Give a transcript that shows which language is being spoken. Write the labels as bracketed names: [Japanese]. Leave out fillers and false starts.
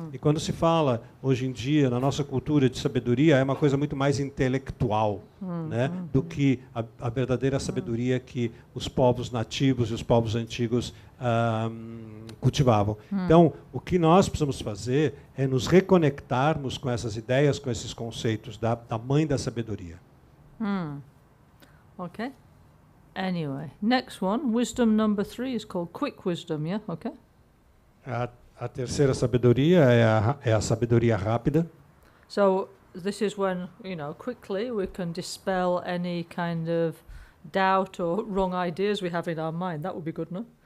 [Portuguese] E quando se fala hoje em dia na nossa cultura de sabedoria, é uma coisa muito mais intelectual, né, do que a verdadeira sabedoria que os povos nativos e os povos antigos cultivavam. Então, o que nós precisamos fazer é nos reconectarmos com essas ideias, com esses conceitos da mãe da sabedoria. [English] Okay. Anyway, next one, wisdom number 3 is called quick wisdom, yeah? Okay. [Portuguese] A terceira sabedoria é a sabedoria rápida. [English] So this is when, you know, quickly we can dispel any kind of doubt or wrong ideas we have in our mind. That would be good, no?